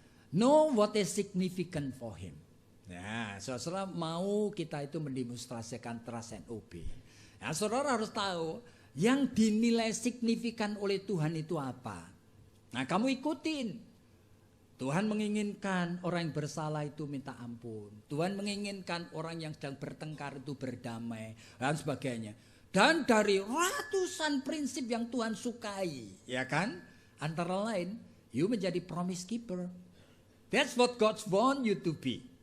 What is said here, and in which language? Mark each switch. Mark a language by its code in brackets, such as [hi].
[en] Know what is significant for him. [id] Nah, saudara mau kita itu mendemonstrasikan trust and obey. Nah, saudara harus tahu yang dinilai signifikan oleh Tuhan itu apa. Nah, kamu ikutin. Tuhan menginginkan orang yang bersalah itu minta ampun. Tuhan menginginkan orang yang sedang bertengkar itu berdamai dan sebagainya. Dan dari ratusan prinsip yang Tuhan sukai, ya kan? Antara lain, you menjadi promise keeper. [en] That's what God want you to be.